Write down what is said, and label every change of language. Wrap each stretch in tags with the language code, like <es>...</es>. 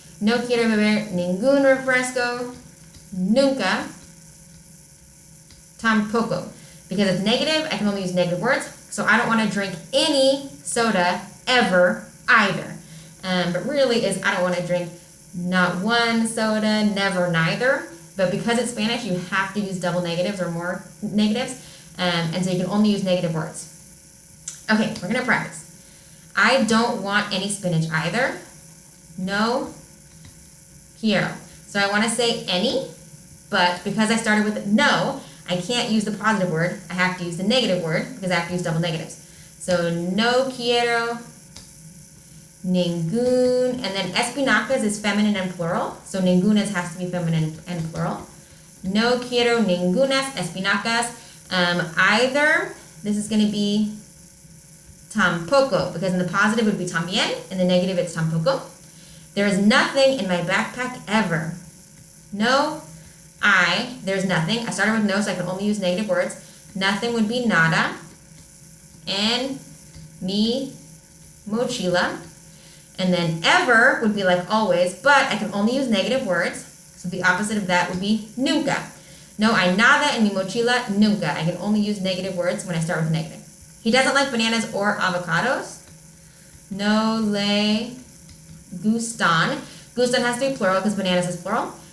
<es>No quiero beber ningún refresco, nunca, tampoco.</es> <en>Because it's negative, I can only use negative words. So I don't want to drink any soda ever either. But really is I don't want to drink not one soda, never neither. But because it's Spanish, you have to use double negatives or more negatives. And so you can only use negative words. Okay, we're going to practice. I don't want any spinach either.</en> <es>No quiero.</es> <en>So I want to say any, but because I started with no, I can't use the positive word. I have to use the negative word because I have to use double negatives. So</en> <es>no quiero ningún,</es> <en>and then espinacas is feminine and plural. So ningunas has to be feminine and plural.</en> <es>No quiero ningunas espinacas.</es> <en>Either, this is going to be tampoco, because in the positive it would be también, in the negative it's tampoco. There is nothing in my backpack ever. No, there's nothing. I started with no, so I can only use negative words. Nothing would be nada.</en> <es>En mi mochila.</es> <en>And then ever would be like always, but I can only use negative words. So the opposite of that would be nunca.</en> <es>No hay nada en mi mochila, nunca.</es> <en>I can only use negative words when I start with negative. He doesn't like bananas or avocados.</en> <es>No le gustan.</es> <en>Gustan has to be plural because bananas is plural.</en>